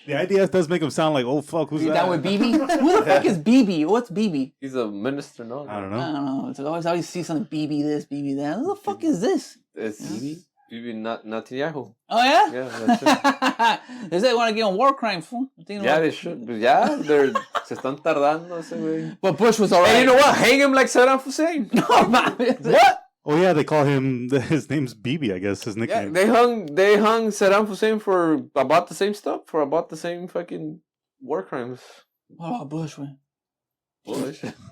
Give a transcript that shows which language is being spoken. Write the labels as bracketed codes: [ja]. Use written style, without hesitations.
[en] The IDF does make him sound like, oh fuck, who's You that? down with BB? Who the fuck is BB? What's BB? He's a minister, no? I don't I know. don't know. It's always see something BB this, BB that. Who the fuck is this? It's Bibi Netanyahu. Oh yeah? Yeah, that's it. They say they want to get on war crimes, fool. I think Yeah, they should. [es] Yeah, se están tardando ese güey. [en] But Bush was alright. Hey, you know what? Hang him like Saddam Hussein. No, man. What? Oh yeah, they call him. His name's BB, I guess. His Yeah, nickname. they hung Saddam Hussein for about the same stuff, for about the same fucking war crimes. What about Bush, man? Bush.